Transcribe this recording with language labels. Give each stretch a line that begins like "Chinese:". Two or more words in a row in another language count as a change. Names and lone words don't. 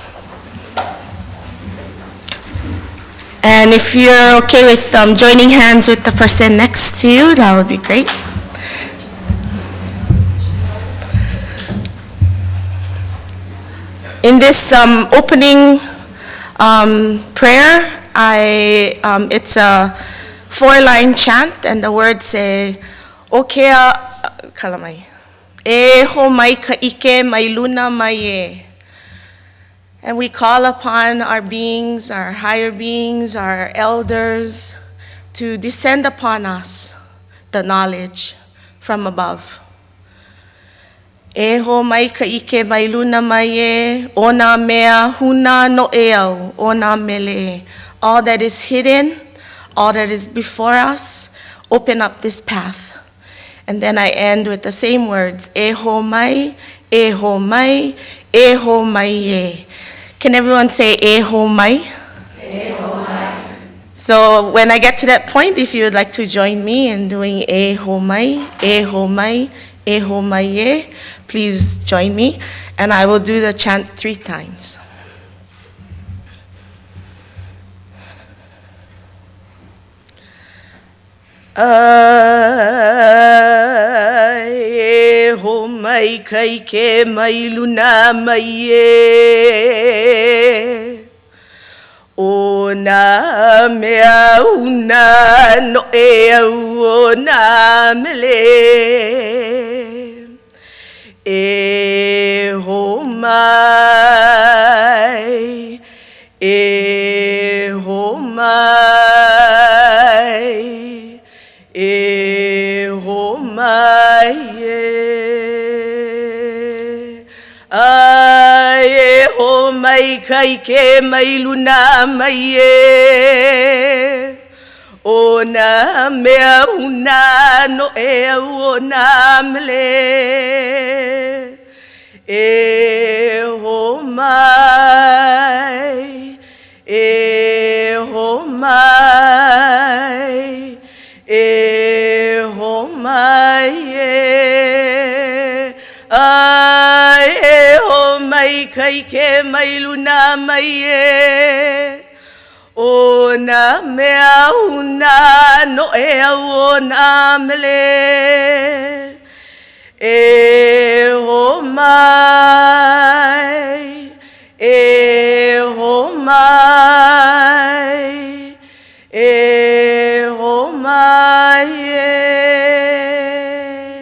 English: And if you're okay with joining hands with the person next to you, that would be great. In this opening prayer, it's a 4-line chant, and the words say,
Hawaiian: "Okea kalamai, e ho mai ka ike mai luna mai e."
English: And we call upon our beings, our higher beings, our elders, to descend upon us the knowledge from above.
Hawaiian: E ho mai ka ike mai luna mai e, ona mea huna no e au, ona mele.
English: All that is hidden, all that is before us, open up this path. And then I end with the same words,
Hawaiian: e ho mai, e ho mai, e ho mai e.
English: Can everyone say
Hawaiian: e ho mai? E ho mai.
English: So when I get to that point, if you would like to join me in doing
Hawaiian: e ho mai, e ho mai, e ho mai e,
English: please join me, and I will do the chant 3 times.
Hawaiian: E ho mai kai ke mai luna mai e, o na mea una no e au o na mele. E ho mai, e ho mai, e ho mai e. Ai e ho mai kai ke mai luna mai e, o na mea una no e au o na mele. E ho mai, e ho mai, e ho mai e. Ai e ho mai kai ke mai luna mai e, o na mea una no e au o na mele. E ho mai, e ho mai, e ho mai e.